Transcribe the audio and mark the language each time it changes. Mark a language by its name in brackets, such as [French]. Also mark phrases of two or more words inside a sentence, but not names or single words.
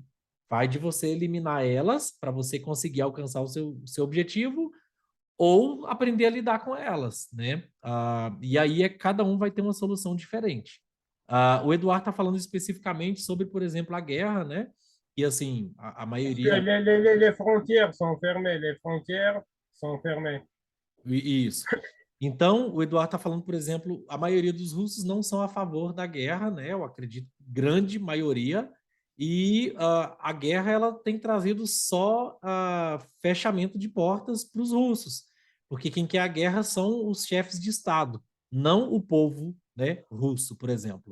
[Portuguese] Vai de você eliminar elas para você conseguir alcançar o seu objetivo ou aprender a lidar com elas, né? E aí cada um vai ter uma solução diferente. O Eduardo está falando especificamente sobre, por exemplo, a guerra, né? E assim, a [French] Parce que [Portuguese] maioria. [French] les frontières sont fermées, les frontières sont fermées. [Portuguese] Isso. Então, o Eduardo está falando, por exemplo, a maioria dos russos não são a favor da guerra, né? Eu acredito, grande maioria. E a guerra ela tem trazido só fechamento de portas para os russos, porque quem quer a guerra são os chefes de Estado, não o povo, né, russo, por exemplo.